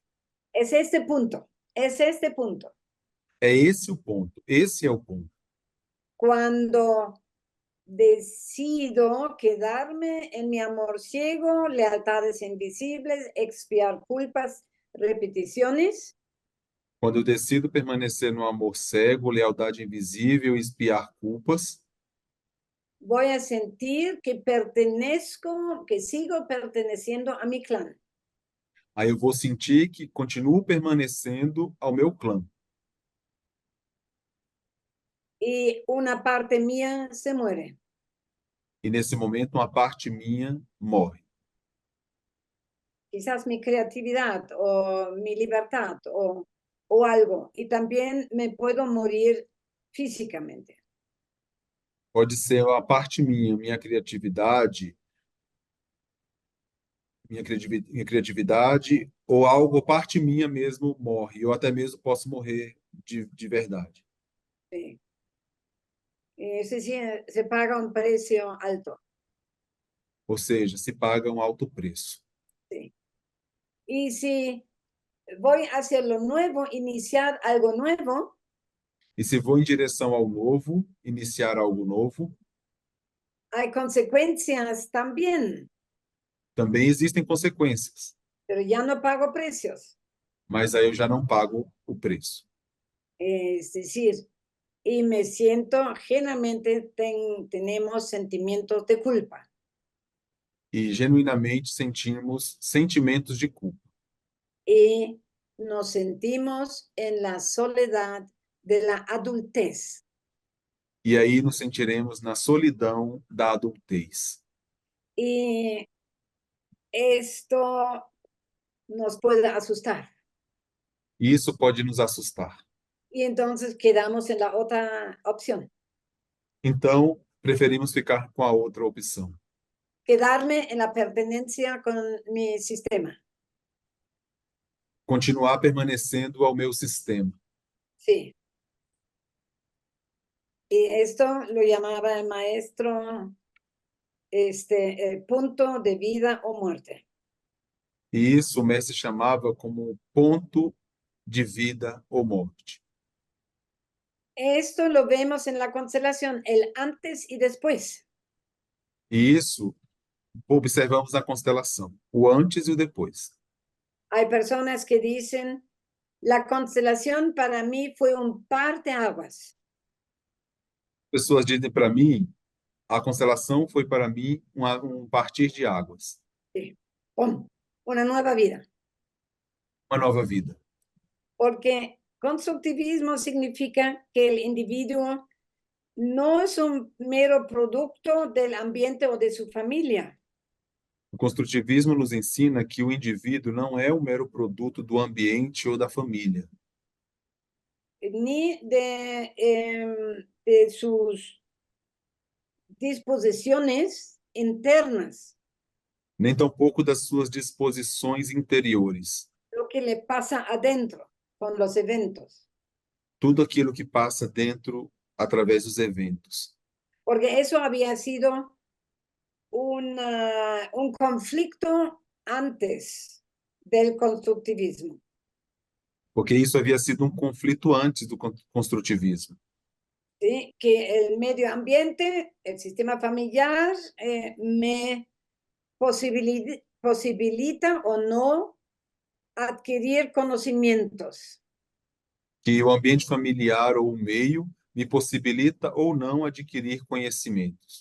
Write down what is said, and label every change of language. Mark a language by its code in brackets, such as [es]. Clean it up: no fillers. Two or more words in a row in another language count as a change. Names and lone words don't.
[es] Es este punto, es este punto. [pt] É esse o ponto, esse é o ponto. [es] Cuando decido quedarme en mi amor ciego, lealtades invisibles, expiar culpas, repeticiones, [pt] Quando eu decido permanecer no amor cego, lealdade invisível e expiar culpas, [es] voy a sentir que pertenezco, que sigo perteneciendo a mi clan. [pt] aí eu vou sentir que continuo permanecendo ao meu clã. [es] Y una parte mía se muere. [pt] E nesse momento, uma parte minha morre. [es] Quizás mi creatividad o mi libertad o algo. Y también me puedo morir físicamente. [pt] Pode ser a parte minha, minha criatividade, ou algo, parte minha mesmo morre. Eu até mesmo posso morrer de verdade. [es] Sí. Se paga un precio alto. [pt] Ou seja, se paga um alto preço. [es] Sí. Y si voy hacia lo nuevo, iniciar algo nuevo, [pt] E se vou em direção ao novo, iniciar algo novo, [es] hay consecuencias también, [pt] também existem consequências, [es] pero ya no pago precios. [pt] mas aí eu já não pago o preço. [es] Es decir, y me siento, generalmente tenemos sentimientos de culpa. [pt] E genuinamente sentimos sentimentos de culpa. [es] Y nos sentimos en la soledad de la adultez. [pt] E aí nos sentiremos na solidão da adultez. [es] Y esto nos puede asustar. [pt] E isso pode nos assustar. [es] Y entonces quedamos en la otra opción. [pt] Então, preferimos ficar com a outra opção. [es] Quedarme en la pertenencia con mi sistema. [pt] Continuar permanecendo ao meu sistema. [es] Sí. Y esto lo llamaba el maestro el punto de vida o muerte. [pt] E isso o mestre chamava como ponto de vida ou morte. [es] Esto lo vemos en la constelación, el antes y después. [pt] E isso observamos na constelação, o antes e o depois. [es] Hay personas que dicen, la constelación para mí fue un parteaguas. [pt] Pessoas dizem para mim, a constelação foi para mim um partir de águas, [es] Sí. ¡Pum! Una nueva vida. [pt] uma nova vida. [es] Porque constructivismo significa que el individuo no es un mero producto del ambiente o de su familia. [pt] O construtivismo nos ensina que o indivíduo não é um mero produto do ambiente ou da família, [es] Ni de sus disposiciones internas, [pt] nem tampouco das suas disposições interiores, [es] lo que le pasa adentro con los eventos. [pt] tudo aquilo que passa dentro através dos eventos. [es] Porque eso había sido un conflicto antes del constructivismo. [pt] Porque isso havia sido um conflito antes do construtivismo. [es] ¿Sí? Que el medio ambiente, el sistema familiar, me posibilita o no adquirir conocimientos. [pt] Que o ambiente familiar ou o meio me possibilita ou não adquirir conhecimentos.